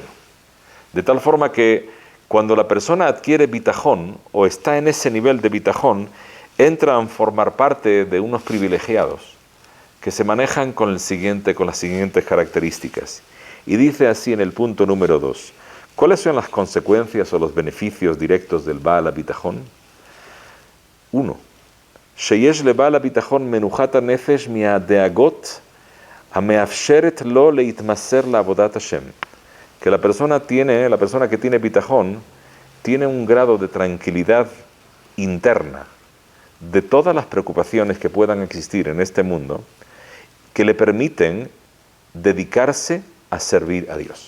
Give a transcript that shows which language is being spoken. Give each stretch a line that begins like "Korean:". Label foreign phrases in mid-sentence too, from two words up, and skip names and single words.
Spanish: De tal forma que cuando la persona adquiere bitajón, o está en ese nivel de bitajón, entra a formar parte de unos privilegiados que se manejan con las siguientes características. Y dice así en el punto número 2, ¿cuáles son las consecuencias o los beneficios directos del
Hebrew: בעל הביטחון?
Spanish: 1.
Hebrew: שיש ל בעל הביטחון מנוחת הנפש מהדאגות המאפשרת לו להתמסר לעבודת השם.
Spanish: Que la persona que tiene bitajón, tiene un grado de tranquilidad interna de todas las preocupaciones que puedan existir en este mundo, que le permiten dedicarse a servir a Dios.